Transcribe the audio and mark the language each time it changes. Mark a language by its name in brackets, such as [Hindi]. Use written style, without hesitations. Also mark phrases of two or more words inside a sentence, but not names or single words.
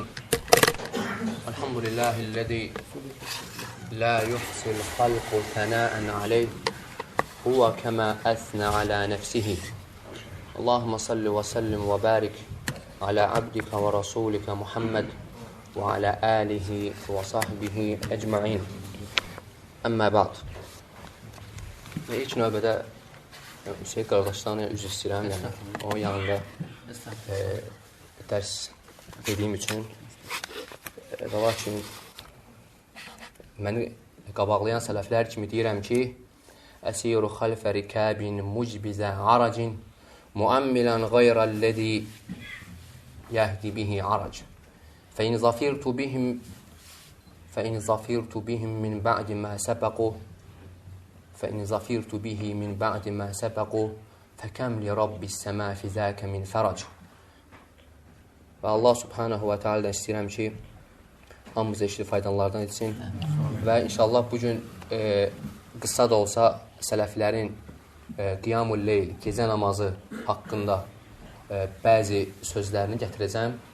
[Arabic] الحمد لله الذي لا يحصي خلقه ثناء عليه. هو كما أثنى على نفسه. اللهم صل وسلم وبارك على عبدك ورسولك محمد وعلى آله وصحبه أجمعين. أما بعد. [Azerbaijani] Və ilk növbədə Hüseyin qardaşlarına üzr istəyirəm, yəni o yanında dərs dediyim üçün və lakin məni qabaqlayan sələflər kimi deyirəm ki, [Arabic] أسير خلف ركاب مجبزة عرج مؤملا غير الذي يهدي به عرج فإن ظفرت بهم من بعد ما سبقوا فإن ظفرت به من بعد ما سبقوا فكم لرب السما في ذاك من فرج. [Azerbaijani] Və [Arabic] الله سبحانه وتعالى'dan [Azerbaijani] istəyirəm ki, hamımıza eşli faydalardan etsin. Və inşallah bugün qısa da olsa sələflərin [Arabic] قيام الليل, [Azerbaijani] gecə namazı haqqında bəzi sözlərini gətirəcəm.